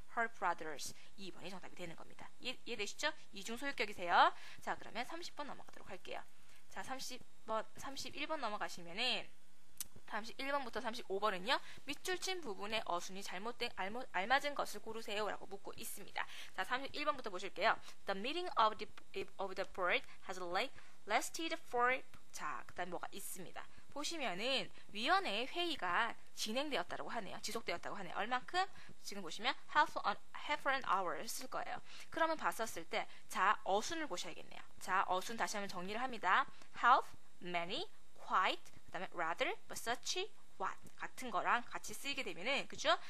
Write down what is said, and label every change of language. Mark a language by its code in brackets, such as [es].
[en] her brothers [ko] 2번이 정답이 되는 겁니다. 이해되시죠? 이중소유격이세요. 자, 그러면 30번 넘어가도록 할게요. 자, 31번 넘어가시면은 31번부터 35번은요. 밑줄 친 부분의 어순이 잘못된 알맞은 것을 고르세요 라고 묻고 있습니다. 자, 31번부터 보실게요. [en] The meeting of the board has lasted for [ko] 자, 그 다음 뭐가 있습니다. 보시면은 위원회의 회의가 진행되었다고 하네요. 지속되었다고 하네요. 얼만큼? 지금 보시면 [en] half an hour [ko] 쓸 거예요. 그러면 봤었을 때 자, 어순을 보셔야겠네요. 자, 어순 다시 한번 정리를 합니다. half, many, quite, 그 다음에 rather, but such, what 같은 거랑 같이 쓰이게 되면은 그죠?